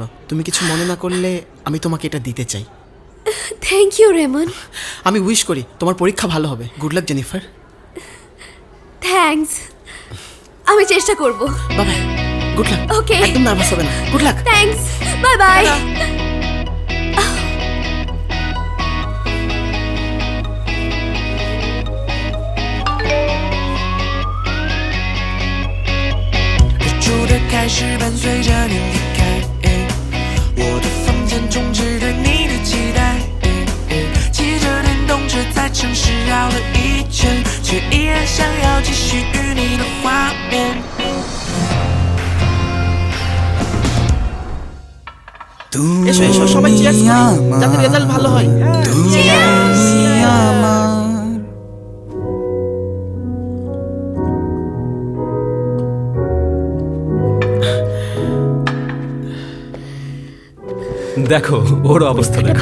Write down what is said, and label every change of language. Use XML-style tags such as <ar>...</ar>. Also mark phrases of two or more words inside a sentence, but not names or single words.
<bn>তুমি কিছু মনে না করলে আমি তোমাকে এটা দিতে চাই।</bn> <en>Thank you Ramon.</en> <bn>আমি উইশ করি তোমার পরীক্ষা ভালো হবে।</bn> <en>good luck</en> <bn>জেনিফার। থ্যাঙ্কস, আমি চেষ্টা করব।</bn> <en>Bye bye, good luck.</en> <bn>ওকে, একদম নার্ভাস হবে না।</bn> <en>good luck. Thanks, bye bye.</en> <zh>开始伴随着你离开，我的房间终止对你的期待，骑着电动车在城市绕了一圈，却依然想要继续与你的画面。</zh> <bn>এসো এসো, সবাই চিয়ার্স করি যাতে রেজাল্ট ভালো হয়। দেখো ওর অবস্থা দেখো।</bn>